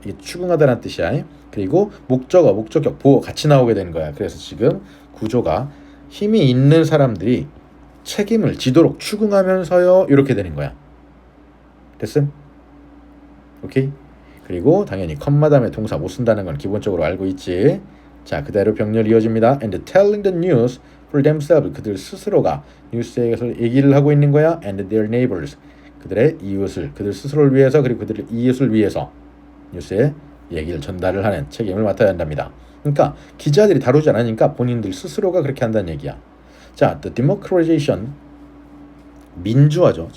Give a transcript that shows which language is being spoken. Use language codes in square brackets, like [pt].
[ko] 이게 추궁하다라는 뜻이야. 그리고 목적어, 목적격, 보어 같이 나오게 되는 거야. 그래서 지금 구조가 힘이 있는 사람들이 책임을 지도록 추궁하면서요. 이렇게 되는 거야. 됐음? 오케이? 그리고 당연히 컴마 다음에 동사 못 쓴다는 건 기본적으로 알고 있지. 자, 그대로 병렬 이어집니다. [en] And telling the news for themselves. [ko] 그들 스스로가 뉴스에서 얘기를 하고 있는 거야. [en] And their neighbors. [ko] 그들의 이웃을, 그들 스스로를 위해서 그리고 그들의 이웃을 위해서 뉴스에 얘기를 전달을 하는 책임을 맡아야 한답니다. 그러니까 기자들이 다루지 않으니까 본인들 스스로가 그렇게 한다는 얘기야. 자, the democratization. 민주화죠.